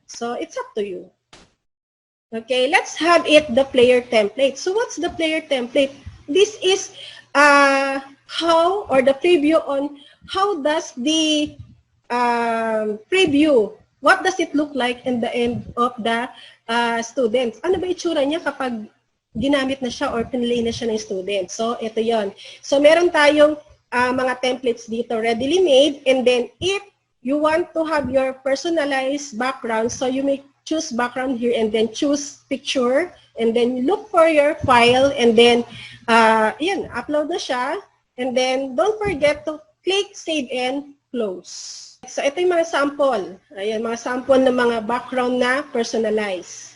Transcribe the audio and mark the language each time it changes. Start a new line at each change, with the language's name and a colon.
English: So, it's up to you. Okay, let's have it the player template. So what's the player template? This is how, or the preview on how does the preview, what does it look like in the end of the students?
Filipino: Ano ba itsura niya kapag ginamit na siya or pinili na siya ng student? So ito yon.
English: So meron tayong mga templates dito readily made, and then if you want to have your personalized background, so you may choose background here and then choose picture, and then look for your file, and then yan, upload na siya, and then don't forget to click save and close.
Filipino: So ito yung mga sample. Ayan, mga sample ng mga background na personalized.